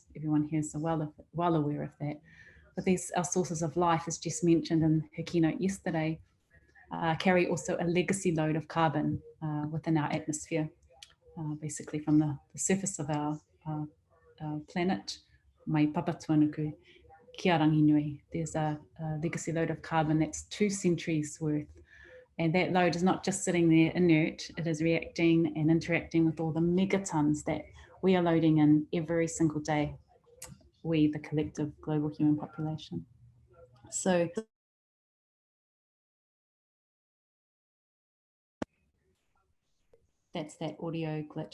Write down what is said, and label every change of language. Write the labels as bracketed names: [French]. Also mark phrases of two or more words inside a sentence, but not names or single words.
[English] Everyone here is well aware of that. But these, our sources of life, as Jess mentioned in her keynote yesterday, carry also a legacy load of carbon within our atmosphere, basically from the surface of our planet, [Māori] mai papatuanuku, kia rangi nui. [English] There's a legacy load of carbon that's 2 centuries worth. And that load is not just sitting there inert, it is reacting and interacting with all the megatons that we are loading in every single day, we, the collective global human population. So that's that audio glitch.